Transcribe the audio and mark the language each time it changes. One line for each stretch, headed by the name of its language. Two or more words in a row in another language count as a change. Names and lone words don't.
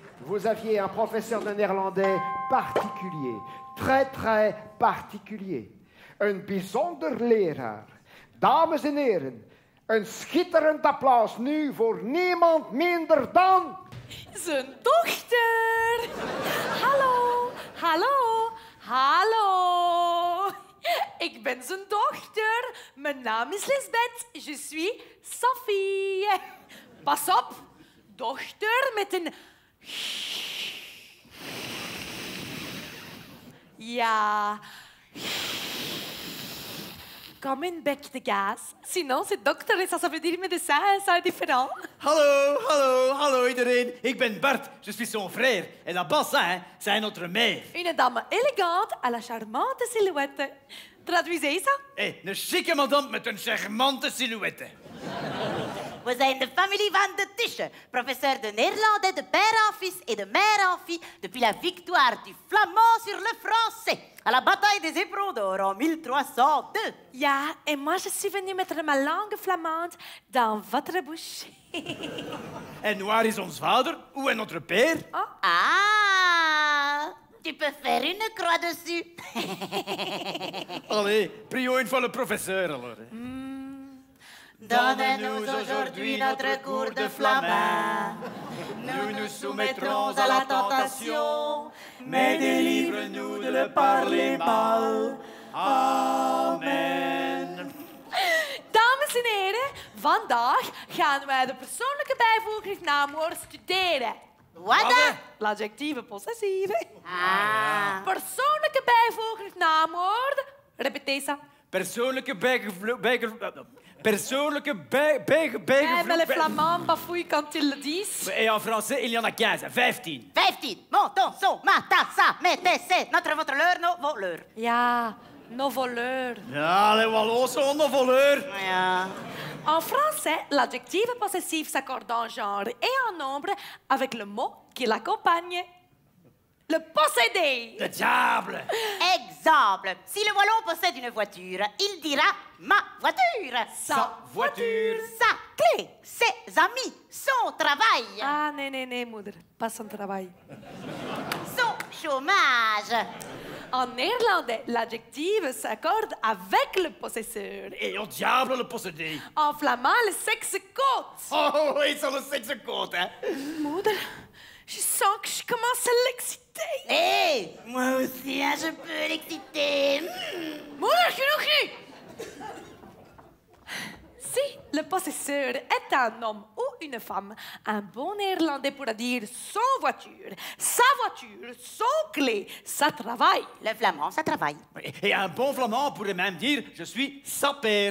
French: vous aviez un professeur de néerlandais particulier. Très, très particulier.
Dutch: Een bijzonder leraar. Dames en heren, een schitterend applaus nu voor niemand minder dan... Zijn dochter. Hallo, hallo, hallo. Ik ben zijn dochter. Mijn naam is Lisbeth.
French: Je suis Sophie.
Dutch: Pas op. Dochter met een... Ja.
French: Comme une bec de gaz. Sinon, c'est docteur et ça veut dire médecin, ça est différent.
Dutch: Hallo, hallo, hallo iedereen. Ik ben Bart,
French: je suis son frère. En la bassin, c'est notre mère. Une dame élégante à la charmante silhouette. Traduisez ça.
Dutch: Een chique madame met een charmante silhouette. We zijn de familie van de Tische,
French: professeur de néerlandais de père en fils et de mère en fille depuis la victoire du flamand sur le français à la bataille des Éperons d'Or en 1302. Ja, et moi je suis venue mettre ma langue flamande dans votre bouche.
Dutch: En waar is ons vader?
French: Où est notre père? Ah, tu peux faire une croix dessus. Allez, prions une fois le professeur alors. Donne-nous aujourd'hui notre cours de flamand. Nous nous soumettrons à la tentation, mais délivre-nous de le parler mal. Amen.
Dutch: Dames en heren, vandaag gaan wij de persoonlijke bijvoeglijk naamwoord studeren. Wat?
French: L'adjectieve possessieve. Ah.
Dutch: Persoonlijke bijvoeglijk naamwoord.
French: Répétez ça.
Dutch: Persoonlijke
French: Mais les flamands bafouillent quand ils le disent. Et en français, il y en a 15, 15. 15. Montons, son, mata, sa, mettez, notre, votre, leur, nos voleurs. Ja, nos voleurs. Ja, les Wallons sont nos voleurs. Ja. En français, l'adjectif possessif s'accorde en genre et en nombre avec le mot qui l'accompagne. Le posséder. Le diable. Exemple, si le Wallon possède une voiture, il dira ma voiture. Sa voiture. Sa clé, ses amis, son travail,
Dutch: Ah, nee, moeder.
French: Pas son travail. son chômage. En néerlandais, l'adjectif s'accorde avec le possesseur. Et au diable le possédé. En flamand, le sexe compte. Oh, oui, ça le sexe compte, hein. Moeder, je sens que je commence à l'exciter. Hé, moi aussi, hein, je peux l'exciter.
Dutch: Moeder, genoeg nu!
French: Si le possesseur est un homme ou une femme, un bon néerlandais pourra dire son voiture, son clé, sa travail. Le flamand, ça travaille. Et un bon flamand pourrait même dire « Je suis sa père ».